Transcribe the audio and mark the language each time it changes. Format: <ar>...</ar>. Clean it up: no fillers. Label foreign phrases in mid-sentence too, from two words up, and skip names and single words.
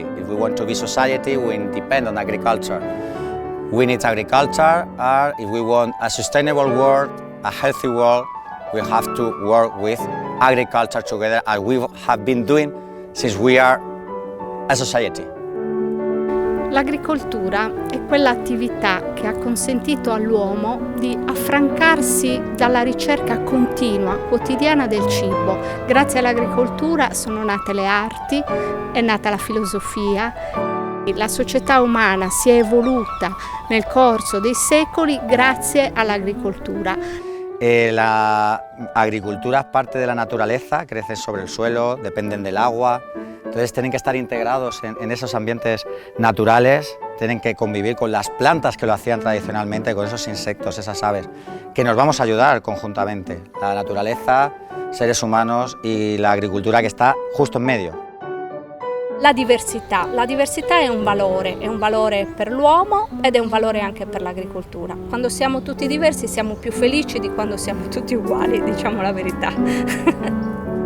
<en>If we want to be society, we depend on agriculture. We need agriculture, and if we want a sustainable world, a healthy world, we have to work with agriculture together, as we have been doing since we are a society.</en> <it>L'agricoltura è quell'attività che ha consentito all'uomo di affrancarsi dalla ricerca continua, quotidiana del cibo. Grazie all'agricoltura sono nate le arti, è nata la filosofia. La società umana si è evoluta nel corso dei secoli grazie all'agricoltura.</it> <es>La agricultura es parte de la naturaleza, crecen sobre el suelo, dependen del agua, entonces tienen que estar integrados en esos ambientes naturales, tienen que convivir con las plantas que lo hacían tradicionalmente, con esos insectos, esas aves, que nos vamos a ayudar conjuntamente, la naturaleza, seres humanos y la agricultura que está justo en medio.</es> <it>La diversità è un valore per l'uomo ed è un valore anche per l'agricoltura. Quando siamo tutti diversi siamo più felici di quando siamo tutti uguali, diciamo la verità.</it>